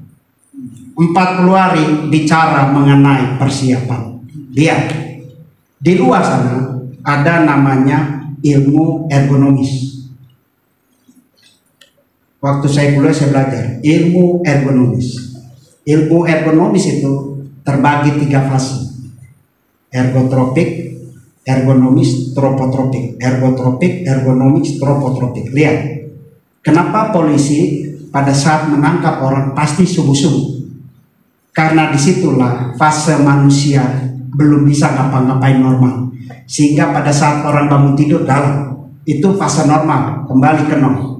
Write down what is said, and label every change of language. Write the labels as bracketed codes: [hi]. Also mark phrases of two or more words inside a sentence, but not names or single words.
[id] 40 hari bicara mengenai persiapan. Lihat, di luar sana ada namanya ilmu ergonomis. Waktu saya kuliah saya belajar ilmu ergonomis. Ilmu ergonomis itu terbagi 3 fase. Ergotropik, ergonomis, tropotropik. Ergotropik, ergonomis, tropotropik. Lihat, kenapa polisi pada saat menangkap orang pasti subuh-subuh? Karena disitulah fase manusia belum bisa ngapa-ngapain normal. Sehingga pada saat orang bangun tidur dalam, itu fase normal, kembali ke nol.